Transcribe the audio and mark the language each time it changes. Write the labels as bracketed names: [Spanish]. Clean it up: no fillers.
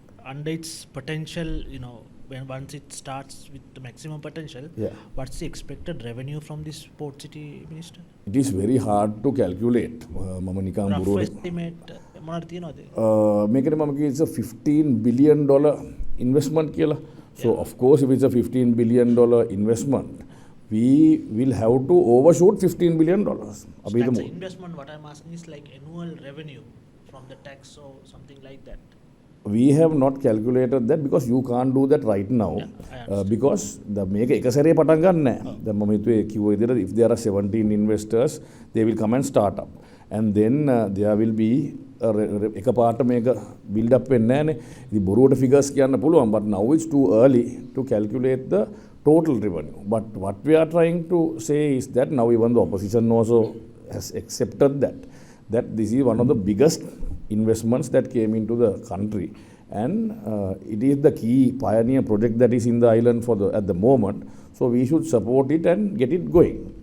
[English] Under its potential, once it starts with the maximum potential, what's the expected revenue from this port city, Minister? It is very hard to calculate. [Sinhala] මම නිකන් [English] rough estimate [Sinhala] මොනවද තියනවද? මේකනේ මම කිව්වේ [English] it's a $15 billion investment [Sinhala] කියලා. [English] So of course if it's a $15 billion investment, we will have to overshoot $15 billion. That's the investment. What I'm asking is like annual revenue from the tax or something like that. We have not calculated that because you can't do that right now. Because [Sinhala] මේක එක සැරේ පටන් ගන්න නැහැ. දැන් මම හිතුවේ කිව්ව විදිහට [English] if there are 17 investors, they will come and start up. And then there will be [Sinhala] එකපාරට මේක build up වෙන්නේ නැහනේ. ඉතින් බොරුවට figures කියන්න පුළුවන්, [English] but now it's too early to calculate the total revenue. But what we are trying to say is that now even the opposition also has accepted that this is one of the biggest investments that came into the country, and it is the key pioneer project that is in the island at the moment, so we should support it and get it going.